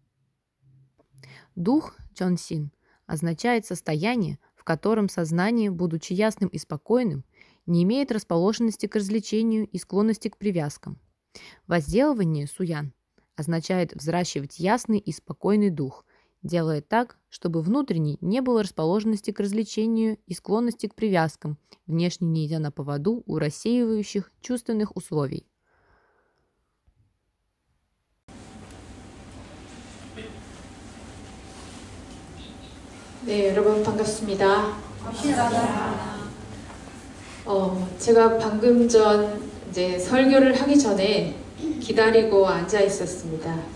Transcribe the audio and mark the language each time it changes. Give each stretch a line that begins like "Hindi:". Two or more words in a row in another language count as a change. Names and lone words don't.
Russian: Дух, Чонсин, означает состояние, в котором сознание, будучи ясным и спокойным, не имеет расположенности к развлечению и склонности к привязкам. Возделывание, Суян, означает взращивать ясный и спокойный дух, делая так, чтобы внутренний не было расположенности к развлечению и склонности к привязкам, внешне не идя на поводу у рассеивающих чувственных условий.
Korean: 네, 여러분 반갑습니다. 제가 방금 전 이제 설교를 하기 전에 기다리고 앉아 있었습니다.